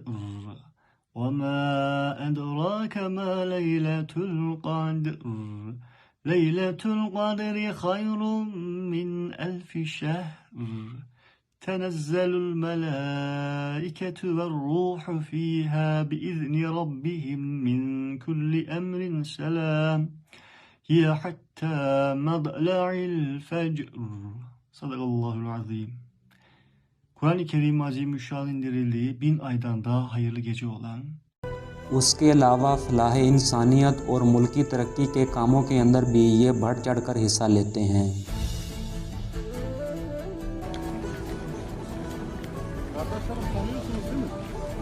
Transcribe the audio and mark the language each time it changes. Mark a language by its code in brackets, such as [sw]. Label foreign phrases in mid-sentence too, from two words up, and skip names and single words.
[ar] وما أدراك ما ليلة القدر. ليلة القدر خير من ألف شهر. تنزل الملائكة والروح فيها بإذن ربهم من كل أمر سلام. هي حتى مطلع الفجر. صدق الله العظيم. [tr] Kur'an-ı Kerim Azimüşşan indirildiği 1000 aydan daha hayırlı gece olan [hi] उसके अलावा फलाह इंसानियत और मुल्की तरक्की के कामों के अंदर भी ये बढ़ चढ़ कर हिस्सा लेते हैं। [tr] Kardeşlerim tanıyorsunuz değil mi?